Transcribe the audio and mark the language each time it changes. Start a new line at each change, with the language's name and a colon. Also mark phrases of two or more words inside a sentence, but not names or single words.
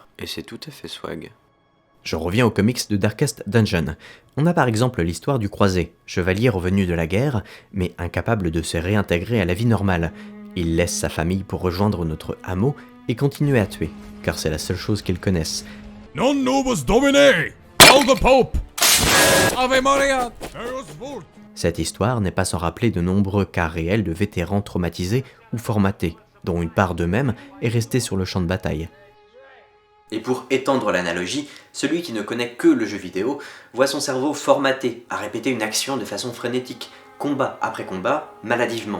French: Et c'est tout à fait swag. Je reviens aux comics de Darkest Dungeon. On a par exemple l'histoire du croisé, chevalier revenu de la guerre, mais incapable de se réintégrer à la vie normale. Il laisse sa famille pour rejoindre notre hameau et continuer à tuer, car c'est la seule chose qu'ils connaissent.
Latin: Non nobis Domine!
English: Hail the Pope!
Latin: Ave Maria! Deus vult!
French: Cette histoire n'est pas sans rappeler de nombreux cas réels de vétérans traumatisés ou formatés, dont une part d'eux-mêmes est restée sur le champ de bataille. Et pour étendre l'analogie, celui qui ne connaît que le jeu vidéo voit son cerveau formaté à répéter une action de façon frénétique, combat après combat, maladivement.